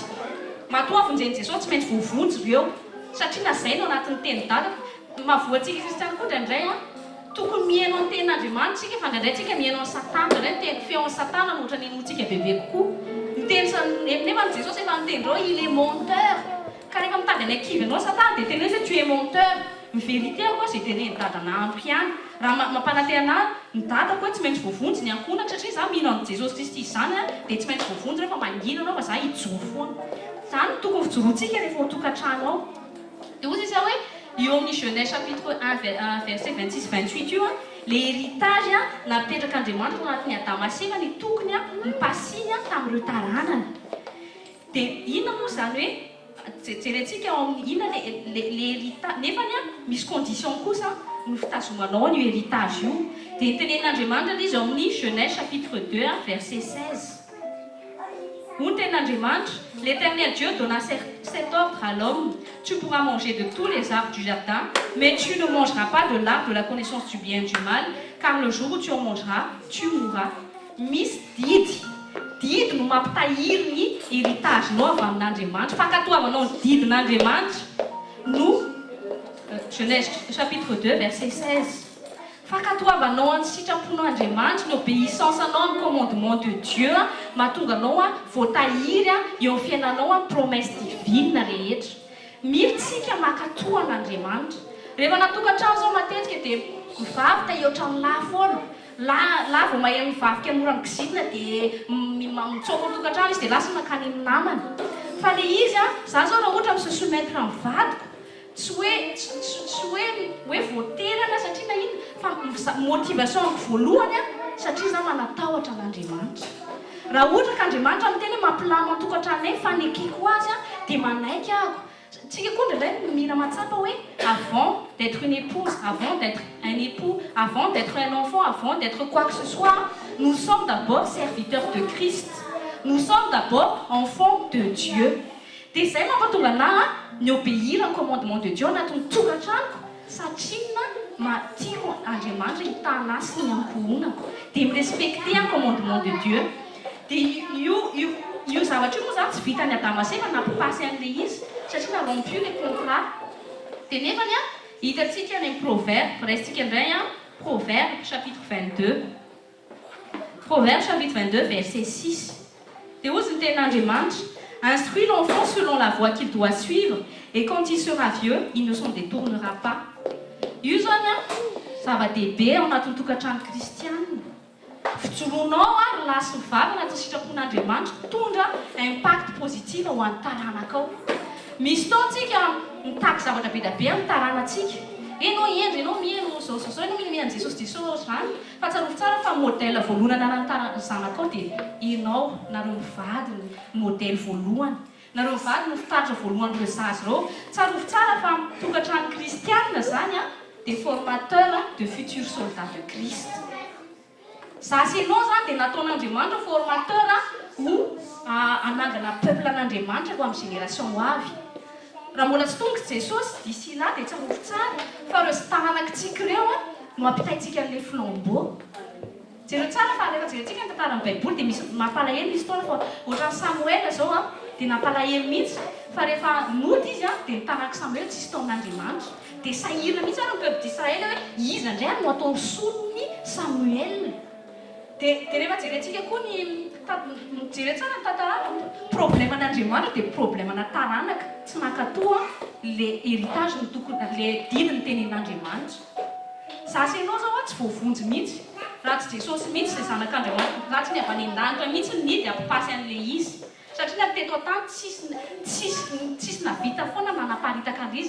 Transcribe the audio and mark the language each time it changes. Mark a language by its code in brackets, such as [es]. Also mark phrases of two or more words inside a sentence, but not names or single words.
[mg] Matoa avonjen'i Jesosy tsy maintsy voavonjy ireo satria na zay no anatin'ny teny dala. Mahavoantsika kristiana koa indraindray tokony mihaino amin'ny tenin'Andriamanitra tsika fa indraindray tsika mihaino amin'ny Satana. Indraindray teny feon'ny Satana no ohatra ny hainoantsika bebe kokoa. Nefa ny Jesosy efa niteny reo [fr] il est menteur. [mg] Ka rehefa mitady any akivy anao Satana dia teny hoe [fr] tu es menteur. [mg] Ny vérité koa izay teneny dadana ampy ihany. Raha mampanatena ny dada koa tsy maintsy voavonjy ny ankonatra satria za mino an Jesosy Kristy izany dia tsy maintsy voavonjy rehefa mangina anao fa za hijoro foana. Zany tokony fijorontsika rehefa ho tokantrano ao. Dia ozy izy hoe eo amin'ny [fr] Genèse chapitre 1 verset 26-28 [mg] io [fr] le héritage [mg] napetrak'Andriamanitra anatin'ny Adama sy Eva ny tokony mipasiny tamin'ireo taranany. Dia inona moa zany hoe jerentsika ao amin'ny inona [fr] le héritage [mg] nefany misy condition kosa no fitazomanao ny héritage io. Dia tenenin'Andriamanitra izy ao amin'ny [fr] Genèse chapitre 2 verset 16. Où Andriamanitra, l'Éternel Dieu donna cet ordre à l'homme: tu pourras manger de tous les arbres du jardin, mais tu ne mangeras pas de l'arbre de la connaissance du bien et du mal, car le jour où tu en mangeras, tu mourras. [mg] Misy didy no mampitahiry ny héritage-nao avy amin'Andriamanitra, fankatoavanao ny didin'Andriamanitra no [fr] Genèse chapitre 2 verset 16. [mg] Fankatoavanao ny sitrapon'Andriamanitra, ny obéissance-anao amin'ny [fr] commandement de Dieu, [mg] mahatonga anao voatahiry eo amin'ny fiainanao amin'ny [fr] promesse divine [mg] rehetra. Mila tsika mankatoa an'Andriamanitra. Rehefa natokantrano zao matetika dia mivavy ta ohatran'ny lahy foana. La vao mahay mivavika mora migizina dia mitsoaka tokantrano izy dia lasa mankany amin'ny namany. Fa le izy za zao raha ohatra [fr] se soumettre [mg] amin'ny vadiko, tsy hoe voaterana satria na ino, fa motivationko voalohany satria za manatahotra an'Andriamanitra. Raha ohatra ka Andriamanitra amin'ny tena mampilama tokantrano fa nekiko azy dia manaiky ahako. Tsika koa ndraindray mila matsapa hoe [fr] avant d'être une épouse, avant d'être un époux, avant d'être un enfant, avant d'être quoi que ce soit, nous sommes d'abord serviteurs de Christ. Nous sommes d'abord enfants de Dieu. [mg] Dia izay mampatonga anahy ny [fr] obéir au commandement de Dieu [mg] anatin'ny tokantranoko satria tiako Andriamanitra hitana sy ny ankohonako dia mirespecter [fr] un commandement de Dieu. [mg] Dia io zavatra io moa zany tsy vitany Adama sy Eva nampipasy an'ilay izy satria narompu [fr] les contrats. [mg] Dia nefany hitantsika any Proverbe, raisitsika indray Proverbe chapitre 22. [fr] Proverbe chapitre 22 verset 6. [mg] Dia hozy ny tenin'Andriamanitra: [fr] instruis l'enfant selon la voie qu'il doit suivre, et quand il sera vieux, il ne s'en détournera pas. [mg] Io zany zava-dehibe ao anatin'ny tokantrano kristianina. Fijoroanao lahy sy vavy anatin'ny sitrapon'Andriamanitra tondra [fr] impact positif [mg] ho an'ny taranakao. Misy taontsika mitaky zavatra be da be amin'ny taranantsika. Enao endry, enao mihaino zao enao mihaino Jesosy zany. Fa tsarovy tsara fa modèle voalohany anarany zanakao dia enao, nareo mivady ny modèle voalohany. Nareo mivady ny fitaratra voalohany ireo zazy ireo. Tsarovy tsara fa tokantrano kristianina zany [fr] des formateurs de futurs soldats de Christ. [mg] Zasy enao zany dia nataon'Andriamanitra formateur ho anangana peuple an'Andriamanitra ho amin'ny génération ho avy. Raha mbola tsy tonga Jesosy [fr] d'ici là [mg] dia tsarovy tsara fa ireo taranakitsika ireo no ampitaitsika an'ilay flambeau. Jereo tsara fa rehefa jerentsika ny tantaran'ny Baiboly dia misy mampalahelo misy taona fa ohatran'ny Samuel zao dia nampalahelo mihitsy fa rehefa mody izy dia nitanak Samuel tsisy taon'Andriamanitra. Dia sahirana mihitsy ny [fr] peuple d'Israël [mg] hoe izy indray no atao solon'ny Samuel. Dia rehefa jerentsika koa jere tsara ny tantarana problème an'Andriamanitra dia problème ana taranaka tsy mankatoa [fr] le héritage [mg] le didiny tenin'Andriamanitra. Zasy enao zao tsy voavonjy mihitsy raha tsy Jesosy mihitsy izay zanak'Andriamanitra, raha tsy ny avy any an-danitra mihitsy ny nidy ampipasy an'ilay izy satria nateto an-tany tsisy navita foana manaparitaka an'izy.